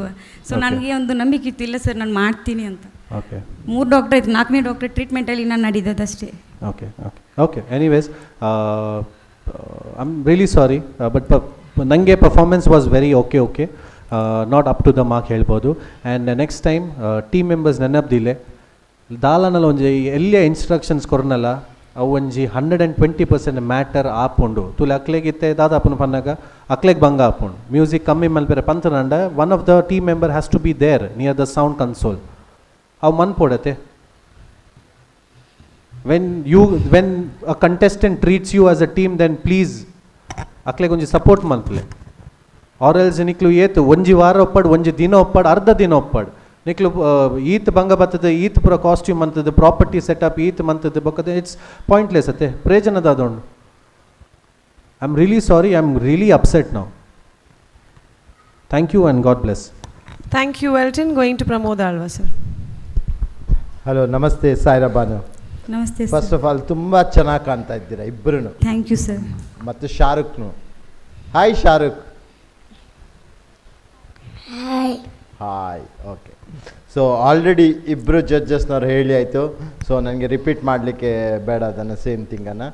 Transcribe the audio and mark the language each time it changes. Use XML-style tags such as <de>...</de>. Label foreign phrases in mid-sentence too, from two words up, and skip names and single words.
<kn>ಸೊ ನನಗೆ ಒಂದು ನಂಬಿಕೆ ಇತ್ತು, ಇಲ್ಲ ಸರ್ ನಾನು ಮಾಡ್ತೀನಿ ಅಂತ. ಓಕೆ, 3 ಡಾಕ್ಟರ್ ಇತ್ತು, 4ನೇ</kn> <en>doctor treatmentalli</en> <kn>ನಾನು ನಡೀದದಷ್ಟೇ.</kn> <en>okay okay okay anyways I am really sorry, but ನನಗೆ performance was very okay not up to the mark ಹೇಳ್ಬೋದು. and next time team members</en> <tcy>ನೆನಪ್ದಿಲ್ಲ ದಾಲನಲ್ಲಿ ಒಂಜಿ ಎಲ್ಲಿಯ ಇನ್ಸ್ಟ್ರಕ್ಷನ್ಸ್ ಕೊರನಲ್ಲ ಅವು ಒಂಜಿ 120% ಮ್ಯಾಟರ್ ಆಪುಂಡು ತುಲೆ ಅಕ್ಲೆಗಿತ್ತೆ ದಾದಾಪುನ ಪನ್ನಾಗ ಅಕ್ಲೆಗೆ ಭಂಗ ಆಪುಂಡು. ಮ್ಯೂಸಿಕ್ ಕಮ್ಮಿ ಮಲ್ಪೆರೆ ಪಂತನಂಡ</tcy> <en>one of the team member has to be there near the sound console.</en> <tcy>ಅವು ಮನ್ಪೋಡತ್ತೆ</tcy> <en>when a contestant treats you as a team, then please</en> <tcy>ಅಕ್ಲೆಗೆ ಒಂಜಿ ಸಪೋರ್ಟ್ ಮಲ್ಪಲೆ.</tcy> <en>or else</en> <tcy>ನಿಕ್ಲು ಏತು ಒಂಜಿ ವಾರ ಒಪ್ಪಾಡು, ಒಂಜಿ ದಿನ ಒಪ್ಪಾಡು, ಅರ್ಧ ದಿನ ಒಪ್ಪಾಡು ನಿಕ್ಲು ಈತ್ ಭಂಗ ಬರ್ತದೆ, ಈತ್ ಪೂರ ಕಾಸ್ಟ್ಯೂಮ್ ಅಂತದ್ದು,</tcy> <en>property setup</en> <tcy>ಈತ್ ಮಂತದ್ದು ಬಕ್ಕದೆ,</tcy> <en>it's pointless</en> <tcy>ಅತ್ತೆ, ಪ್ರಯೋಜನದ ಅದೊಂಡು.</tcy> <en>I am really sorry, I am really upset now. thank you and God bless. Thank you Elton. Going to Pramod Alva sir.</en> <kn>ಹಲೋ, ನಮಸ್ತೆ ಸಾಯಿರಾ ಬಾನು. ನಮಸ್ತೆ.</kn> <en>first of all</en> <kn>ತುಂಬ ಚೆನ್ನಾಗಿ ಕಾಣ್ತಾ ಇದ್ದೀರಾ ಇಬ್ಬರು.</kn> <en>thank you sir.</en> <kn>ಮತ್ತು ಶಾರುಖ್ನು. ಹಾಯ್ ಶಾರುಖ್. ಹಾಯ್.</kn> <en>okay, so already</en> <kn>ಇಬ್ಬರು ಜಡ್ಜಸ್ನವ್ರು ಹೇಳಿ ಆಯಿತು, ಸೊ ನನಗೆ ರಿಪೀಟ್ ಮಾಡಲಿಕ್ಕೆ ಬೇಡ ಅದನ್ನು</kn> <en>same thingannu.</en>